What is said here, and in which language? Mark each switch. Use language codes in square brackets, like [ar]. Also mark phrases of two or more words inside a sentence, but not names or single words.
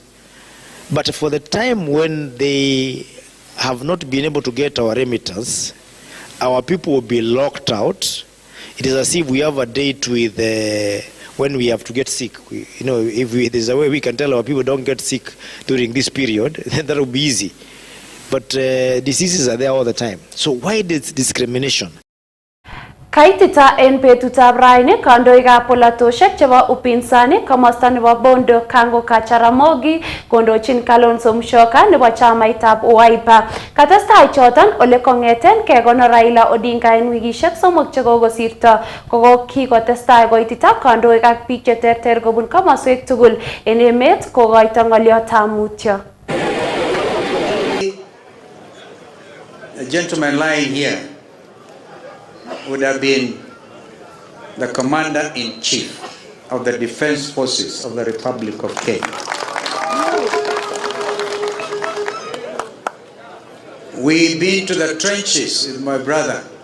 [en] But for the time when they have not been able to get our remittance, our people will be locked out. It is as if we have a date with when we have to get sick. If there's a way we can tell our people don't get sick during this period, then that will be easy. But diseases are there all the time. So why this discrimination? [kln] Kaitita en betutab raini kandoikab polatoshek chebo upinsani komosta nebo Bondo Kango Kacharamogi kondochin Kalonzo Musyoka nebo chamaitab Wiper. Katestai choton ole kongeten kekonor Raila Odinga en wikishek somok chekokosirto kokikotestai koitita kandoik ak biik cheterter kobun komoswek tugul en emet kokoito ng'oliotab mutyo. [en] The gentleman lying here would have been the Commander-in-Chief of the Defense Forces of the Republic of Kenya. We've been to the trenches with my brother.